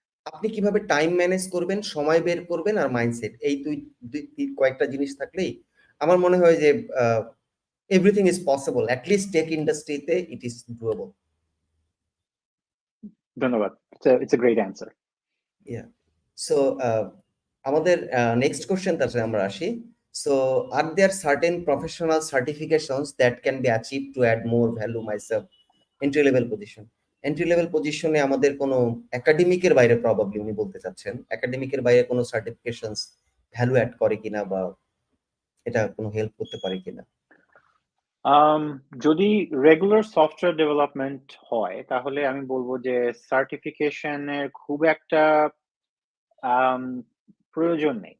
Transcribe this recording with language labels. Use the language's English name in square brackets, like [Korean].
[Bangla] আপনি কিভাবে time manage করবেন, সময় বের করবেন আর মাইন্ডসেট, এই কয়েকটা জিনিস থাকলেই আমার মনে হয় যে [English] everything is possible, [Bangla] at least take ইন্ডাস্ট্রিতে [English] It is doable. [Bangla] ধন্যবাদ, [English] It's a great answer. Yeah. [Bangla] So আমাদের নেক্সট কোশ্চেনটাতে আমরা আসি। [English] So are there certain professional certifications that can be achieved to add more value myself entry level position? [Bangla] Entry level পজিশনে আমাদের কোনো একাডেমিকের বাইরে, probably উনি বলতে চাচ্ছেন একাডেমিকের বাইরে কোনো সার্টিফিকেশনস ভ্যালু অ্যাড করে কিনা বা এটা কোনো হেল্প করতে পারে কিনা? যদি রেগুলার সফটওয়্যার ডেভেলপমেন্ট হয় তাহলে আমি বলবো যে সার্টিফিকেশনের খুব একটা প্রয়োজন নেই।